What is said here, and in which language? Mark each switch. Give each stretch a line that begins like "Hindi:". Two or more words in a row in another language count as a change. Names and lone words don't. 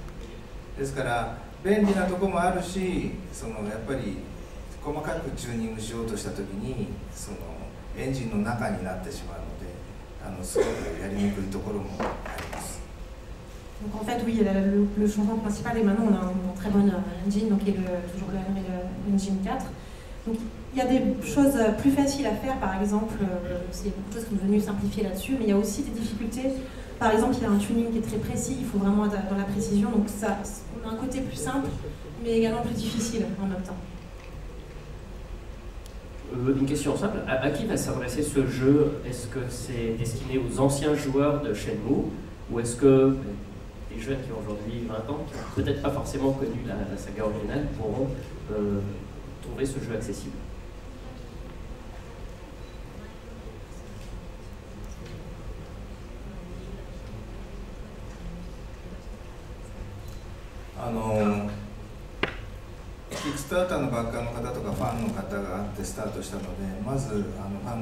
Japanese: ですから便利なところもあるし、やっぱり細かくチューニングしようとした時にエンジンの中になってしまうので、すごくやりにくいところもあります。
French: Donc en fait, oui, le changement principal, et maintenant on a un très bon engine, donc qui est toujours le Unreal Engine 4. Donc il y a des choses plus faciles à faire, par exemple, c'est beaucoup de choses qui sont venues simplifier là-dessus, mais il y a aussi des difficultés. Par exemple, il y a un tuning qui est très précis, il faut vraiment être dans la précision, donc ça, on a un côté plus simple, mais également plus difficile en même temps. Une question simple, à qui va s'adresser ce jeu? Est-ce que c'est destiné aux anciens joueurs de Shenmue, ou est-ce que les jeunes qui ont aujourd'hui 20 ans, qui n'ont peut-être pas forcément connu la saga originale, pourront trouver ce jeu accessible?
Japanese: キックスターターのバッカーの方とかファンの方があってスタートしたので、まずファン